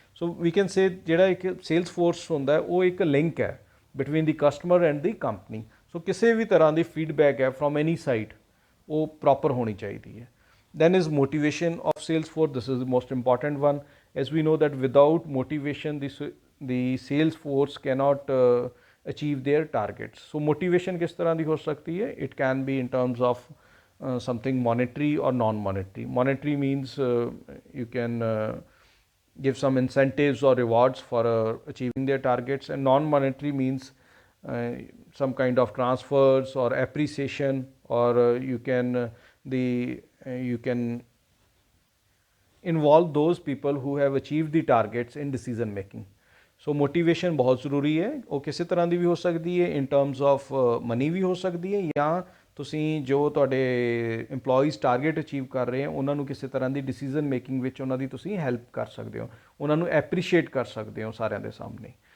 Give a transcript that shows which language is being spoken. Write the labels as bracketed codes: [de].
[pa] So we can say ਜਿਹੜਾ ਇੱਕ sales force ਹੁੰਦਾ ਉਹ ਇੱਕ ਲਿੰਕ ਹੈ [en] Between the customer and the company. [pa] ਸੋ ਕਿਸੇ ਵੀ ਤਰ੍ਹਾਂ ਦੀ ਫੀਡਬੈਕ ਹੈ [en] from any side [pa] ਉਹ ਪ੍ਰੋਪਰ ਹੋਣੀ ਚਾਹੀਦੀ ਹੈ. [en] Then is motivation of Salesforce. This is the most important one. As we know that without motivation, the Salesforce cannot achieve their targets. So motivation [hi] किस तरह दी हो सकती है? [en] It can be in terms of something monetary or non-monetary. Monetary means you can give some incentives or rewards for achieving their targets, and non-monetary means some kind of transfers or appreciation, or you can you can involve those people who have achieved the targets in decision making. So motivation [hi] बहुत ज़रूरी है. [pa] ਉਹ ਕਿਸੇ ਤਰ੍ਹਾਂ ਦੀ ਵੀ ਹੋ ਸਕਦੀ ਹੈ, [en] in terms of money [pa] ਵੀ ਹੋ ਸਕਦੀ ਹੈ, ਜਾਂ ਤੁਸੀਂ ਜੋ ਤੁਹਾਡੇ EMPLOYEES ਟਾਰਗੇਟ ਅਚੀਵ ਕਰ ਰਹੇ ਹੋ ਉਹਨਾਂ ਨੂੰ ਕਿਸੇ ਤਰ੍ਹਾਂ ਦੀ ਡਿਸੀਜ਼ਨ ਮੇਕਿੰਗ ਵਿੱਚ ਉਹਨਾਂ ਦੀ ਤੁਸੀਂ ਹੈਲਪ ਕਰ ਸਕਦੇ ਹੋ, ਉਹਨਾਂ ਨੂੰ ਐਪਰੀਸ਼ੀਏਟ ਕਰ ਸਕਦੇ ਹੋ ਸਾਰਿਆਂ ਦੇ ਸਾਹਮਣੇ.